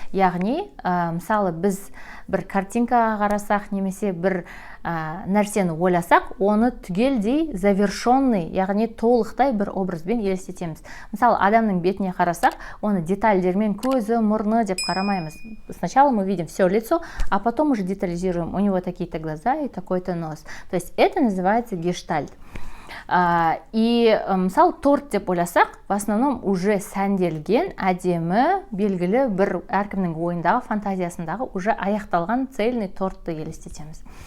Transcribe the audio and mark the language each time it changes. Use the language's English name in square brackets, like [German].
[Kazakh] Яғни, мысалы біз бір картинкаға қарасақ, немесе бір нәрсені ойласақ, оны түгелдей завершенный, яғни толықтай бір образбен елестетеміз. Мысалы, адамның бетіне қарасақ, оны детальдермен көзі, мұрны деп қарамаймыз. [Russian] Сначала мы видим все лицо, а потом уже детализируем. У него такие-то глаза и такой-то нос. То есть это называется гештальт. [Kazakh] И мысалы торт деп ойласақ, [Russian] в основном уже [Kazakh] сәнделген, әдемі, белгілі бір әркімнің ойындағы, фантазиясындағы уже аяқталған цельный тортты елестетеміз.